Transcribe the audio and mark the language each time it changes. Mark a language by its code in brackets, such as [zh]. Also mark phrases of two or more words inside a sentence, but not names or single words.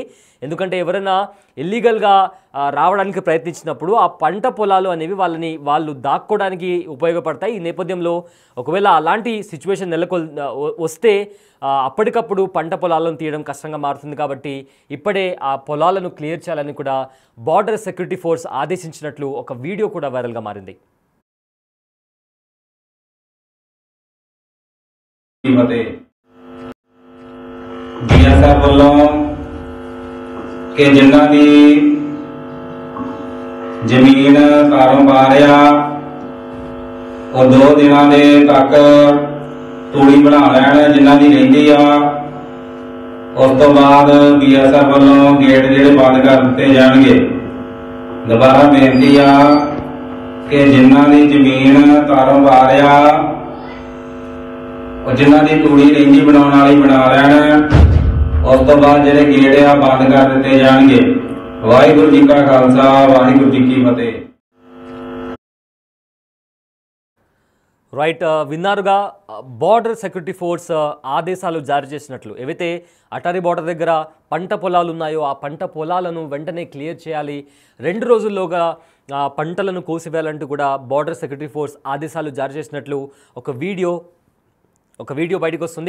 [te] ఎందుకంటే ఎవరైనా ఇల్లీగల్గా రావడానికి ప్రయత్నించినప్పుడు ఆ పంట పొలాలు అనేవి వాళ్ళు దాక్కోవడానికి ఉపయోగపడతాయి. ఈ నేపథ్యంలో ఒకవేళ అలాంటి సిచ్యువేషన్ వస్తే అప్పటికప్పుడు పంట పొలాలను తీయడం కష్టంగా మారుతుంది. కాబట్టి ఇప్పుడే ఆ పొలాలను క్లియర్ చేయాలని కూడా బార్డర్ సెక్యూరిటీ ఫోర్స్ ఆదేశించినట్లు ఒక వీడియో కూడా వైరల్గా మారింది. [pa] BSF ਵੱਲੋਂ ਕਿ ਜਿਨ੍ਹਾਂ ਦੀ ਜ਼ਮੀਨ ਕਾਰੋਬਾਰ ਆ ਉਹ 2 ਦਿਨਾਂ ਦੇ ਤੱਕ ਤੂੜੀ ਬਣਾ ਲੈਣ ਜਿਨ੍ਹਾਂ ਦੀ ਰਹਿੰਦੀ ਆ। ਉਸ ਤੋਂ ਬਾਅਦ BSF ਵੱਲੋਂ ਗੇਟ ਜਿਹੜੇ ਬੰਦ ਕਰ ਦਿੱਤੇ ਜਾਣਗੇ। ਦੁਬਾਰਾ ਬੇਨਤੀ ਆ ਕਿ ਜਿਨ੍ਹਾਂ ਦੀ ਜ਼ਮੀਨ ਕਾਰੋਬਾਰ ਆ ਜਿਨ੍ਹਾਂ ਦੀ ਤੂੜੀ ਰੇਂਜੀ ਬਣਾਨੇ ਵਾਲੀ ਬਣਾ ਲੈਣ। ਉਸ ਤੋ ਬਾਦ ਜਿਹੜੇ ਗੇਟ ਆ ਬੰਦ ਕਰ ਦਿਤੇ ਜਾਣਗੇ। ਵਾਹਿਗੁਰੂ ਜੀ ਕਾ ਖਾਲਸਾ ਵਾਹਿਗੁਰੂ ਜੀ ਕੀ ఫతేహ్। [te] రైట్, విన్నారుగా బార్డర్ సెక్యూరిటీ ఫోర్స్ ఆదేశాలు జారీ చేసినట్లు. ఏవైతే అటారీ బార్డర్ దగ్గర పంట పొలాలు ఉన్నాయో ఆ పంట పొలాలను వెంటనే క్లియర్ చేయాలి, 2 రోజుల్లోగా పంటలను కోసివేయాలంటూ కూడా బార్డర్ సెక్యూరిటీ ఫోర్స్ ఆదేశాలు జారీ చేసినట్లు ఒక వీడియో బయటకు వస్తుంది.